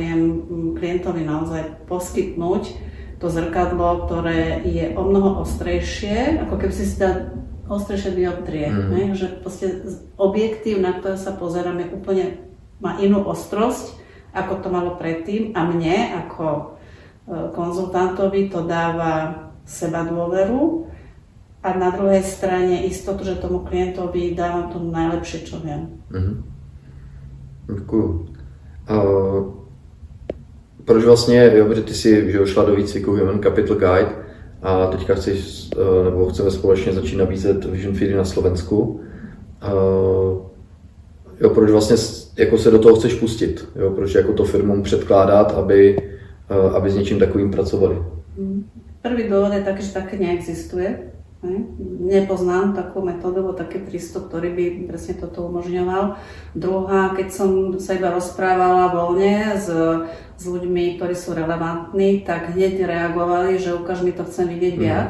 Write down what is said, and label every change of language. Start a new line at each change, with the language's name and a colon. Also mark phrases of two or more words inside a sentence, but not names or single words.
Slovak: viem klientovi naozaj poskytnúť to zrkadlo, ktoré je o mnoho ostrejšie, ako keby si dal ostrejšie dioptrie, že proste objektív, na ktoré sa pozerám, je úplne, má inú ostrosť, ako to malo predtým a mne ako konzultantovi to dáva seba dôveru a na druhej strane istotu, že tomu klientovi dávam to najlepšie, čo viem.
Czech: Děkuju. Proč vlastně, jo, protože ty si že šla do výcviku Human Capital Guide a teďka chceš, nebo chceme společně začít nabízet Vision Feedy na Slovensku. Jo, proč vlastně jako se do toho chceš pustit? Jo, proč jako to firmám předkládat, aby s něčím takovým pracovali?
Slovak: Prvý dôvod je taký, že také neexistuje. Nepoznám takú metódu, alebo taký prístup, ktorý by presne toto umožňoval. Druhá, keď som sa iba rozprávala voľne s ľuďmi, ktorí sú relevantní, tak hneď reagovali, že ukáž mi to, chcem vidieť viac.